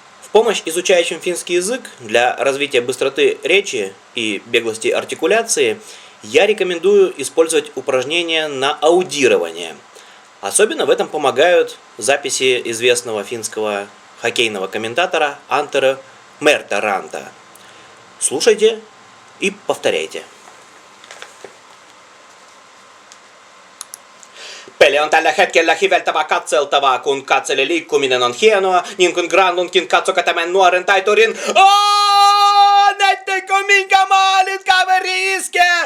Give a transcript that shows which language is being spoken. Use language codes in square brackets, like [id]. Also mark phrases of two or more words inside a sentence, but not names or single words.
[ru] помощь изучающим финский язык для развития быстроты речи и беглости артикуляции я рекомендую использовать упражнения на аудирование. Особенно в этом помогают записи известного финского хоккейного комментатора Антера Мерта-Ранта. Слушайте и повторяйте. [fi] Peli on tällä hetkellä hiveltävää katseltavaa, kun katsele liikkuminen on hienoa, niin kuin Granlundkin, katsokaa tämän nuoren taiturin. Näittekö minkä maalin kaveri iskee?